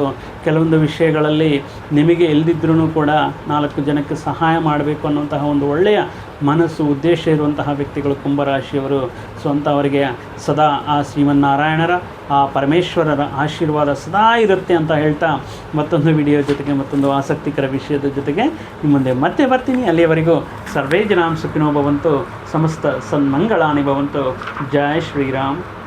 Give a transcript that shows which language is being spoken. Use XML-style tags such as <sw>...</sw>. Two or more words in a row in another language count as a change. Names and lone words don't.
<kn>ಕೆಲವೊಂದು ವಿಷಯಗಳಲ್ಲಿ ನಿಮಗೆ ಇಲ್ದಿದ್ರೂ ಕೂಡ 4 ಜನಕ್ಕೆ ಸಹಾಯ ಮಾಡಬೇಕು ಅನ್ನುವಂತಹ ಒಂದು ಒಳ್ಳೆಯ ಮನಸ್ಸು, ಉದ್ದೇಶ ಇರುವಂತಹ ವ್ಯಕ್ತಿಗಳು ಕುಂಭರಾಶಿಯವರು. ಸೊ ಅಂಥವರಿಗೆ ಸದಾ ಆ ಶ್ರೀಮನ್ನಾರಾಯಣರ, ಆ ಪರಮೇಶ್ವರರ ಆಶೀರ್ವಾದ ಸದಾ ಇರುತ್ತೆ ಅಂತ ಹೇಳ್ತಾ ಮತ್ತೊಂದು ವಿಡಿಯೋ ಜೊತೆಗೆ ಮತ್ತೊಂದು ಆಸಕ್ತಿಕರ ವಿಷಯದ ಜೊತೆಗೆ ನಿಮ್ಮ ಮುಂದೆ ಮತ್ತೆ ಬರ್ತೀನಿ.</kn> <sa>ಅಲ್ಲಿಯವರೆಗೂ ಸರ್ವೇ ಜನಾಂ ಸುಖಿನೋ ಭವಂತು, ಸಮಸ್ತ ಸನ್ಮಂಗಳಾನಿ ಭವಂತು.</sa> <hi>जय श्रीराम.</hi>